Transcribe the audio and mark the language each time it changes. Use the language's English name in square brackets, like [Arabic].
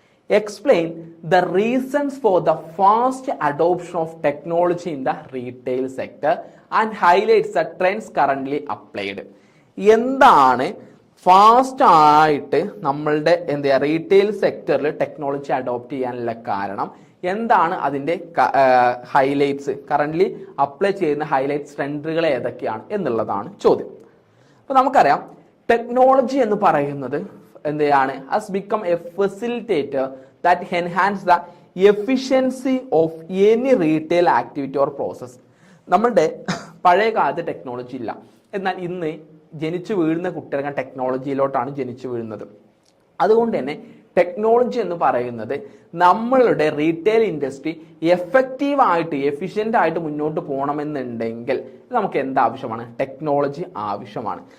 [English] Explain the reasons for the fast adoption of technology in the retail sector and highlights the trends currently applied. [Malayalam] എന്താണ് fast ആയിട്ട് നമ്മളുടെ retail സെക്ടറിൽ technology adopt ചെയ്യാനുള്ള കാരണം, എന്താണ് അതിന്റെ ഹൈലൈറ്റ്സ്, കറന്റ്ലി അപ്ലൈ ചെയ്യുന്ന ഹൈലൈറ്റ്സ് ട്രെൻഡുകൾ ഏതൊക്കെയാണ് എന്നുള്ളതാണ് ചോദ്യം. അപ്പൊ നമുക്കറിയാം ടെക്നോളജി എന്ന് പറയുന്നത് എന്താണ്, [English] has become a facilitator that enhance the efficiency of any retail activity or process. [Malayalam] നമ്മളുടെ പഴയ കാലത്ത് ടെക്നോളജി ഇല്ല, എന്നാൽ ഇന്ന് ജനിച്ചു വീഴുന്ന കുട്ടികൾ ടെക്നോളജിയിലോട്ടാണ് ജനിച്ചു വീഴുന്നത്. അതുകൊണ്ട് തന്നെ ടെക്നോളജി എന്ന് പറയുന്നത് നമ്മളുടെ റീറ്റെയിൽ ഇൻഡസ്ട്രി എഫക്റ്റീവായിട്ട് എഫിഷ്യൻ്റ് ആയിട്ട് മുന്നോട്ട് പോകണമെന്നുണ്ടെങ്കിൽ നമുക്ക് എന്താവശ്യമാണ്, ടെക്നോളജി ആവശ്യമാണ്.